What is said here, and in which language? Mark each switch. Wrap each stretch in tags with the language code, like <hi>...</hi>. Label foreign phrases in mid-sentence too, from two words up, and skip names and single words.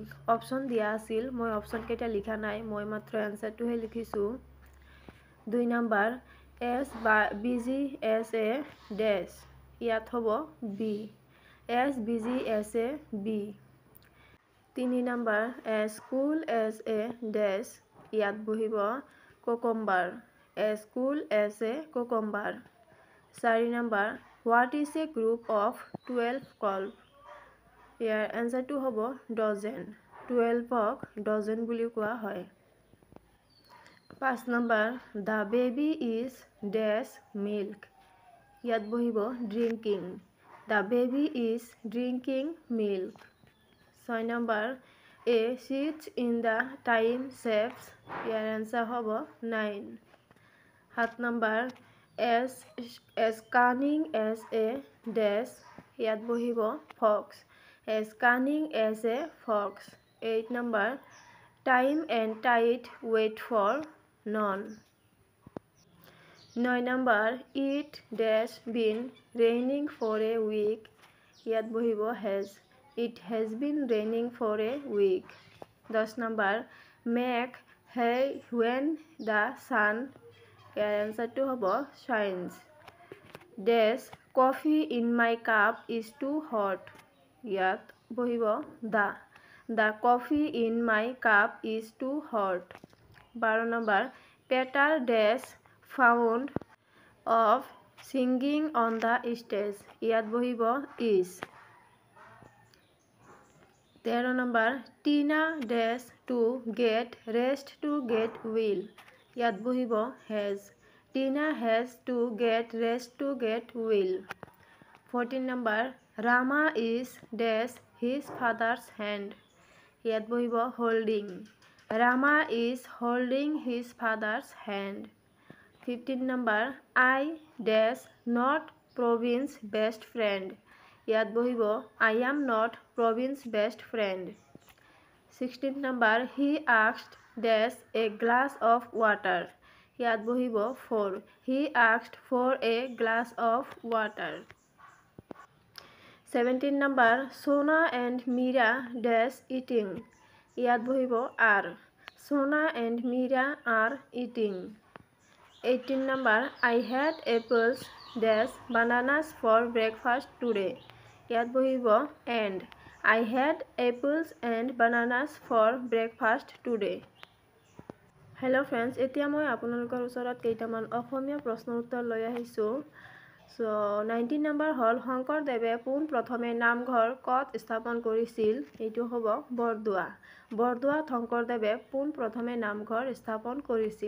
<as>অপশ্যন দিয়া আছিল, মই অপশ্যন কেইটা লিখা নাই, মই মাত্ৰ এনসাৰটোহে লিখিছোঁ। 2 নম্বৰ SBGSA ডেছ, ইয়াত হ'ব বি।</as> <en>SBGSA বি। 3 নম্বৰ as cool as a ডেছ,</en> <as>ইয়াত বহিব</as> <en>cucumber। as cool as a cucumber। 4 নম্বৰ what is a group of 12 called।</en> <as>ইয়াৰ এনসাৰটো হ'ব dozen। 12ক dozen বুলি কোৱা হয়।</as> <en>5 নম্বৰ the baby is dash milk।</en> <as>ইয়াত বহিব drinking।</as> <en>the baby is drinking milk। 6 নম্বৰ a sits in the time saves।</en> <as>ইয়াৰ এনসাৰ হ'ব 9। 7 নম্বৰ</as> <en>as cunning as a dash,</en> <as>ইয়াত বহিব fox।</as> <en>as cunning as a fox। 8 নম্বৰ time and tide wait for none। 9 নম্বৰ it dash been raining for a week।</en> <as>ইয়াত বহিব has।</as> <en>it has been raining for a week। 10 নম্বৰ make hay when the sun।</en> <as>ইয়াৰ এনসাৰটো হ'ব shines।</as> <en>dash coffee in my cup is too hot।</en> <as>ইয়াত বহিব</as> <en>the coffee in my cup is too hot। 12 নম্বৰ Peter dash fond of singing on the stage।</en> <as>ইয়াত বহিব</as> <en>is। 13 নম্বৰ Tina dash to get rest to get well।</en> <as>ইয়াত বহিব has।</as> <en>Tina has to get rest to get well। 14 নম্বৰ Rama is dash his father's hand।</en> <as>ইয়াত বহিব holding।</as> <en>Rama is holding his father's hand। 15 নম্বৰ I dash not Provin's best friend।</en> <as>ইয়াত বহিব</as> <en>I am not Provin's best friend। 16 নম্বৰ he asked dash a glass of water।</en> <as>ইয়াত বহিব for।</as> <en>he asked for a glass of water। 17 নম্বৰ Sona and Meera dash eating।</en> <as>ইয়াত বহিব are।</as> <en>Sona and Meera are eating। 18 নম্বৰ I had apples dash bananas for breakfast today।</en> <as>ইয়াত বহিব and।</as> <en>I had apples and bananas for breakfast today। Hello friends,</en> <as>এতিয়া মই আপোনালোকৰ ওচৰত কেইটামান অসমীয়া প্ৰশ্নৰ উত্তৰ লৈ আহিছোঁ। সো 19 নম্বৰ হ'ল শংকৰদেৱে পোনপ্ৰথমে নামঘৰ ক'ত স্থাপন কৰিছিল। এইটো হ'ব বৰদোৱা। বৰদোৱাত শংকৰদেৱে পোনপ্ৰথমে নামঘৰ স্থাপন কৰিছিল।</as>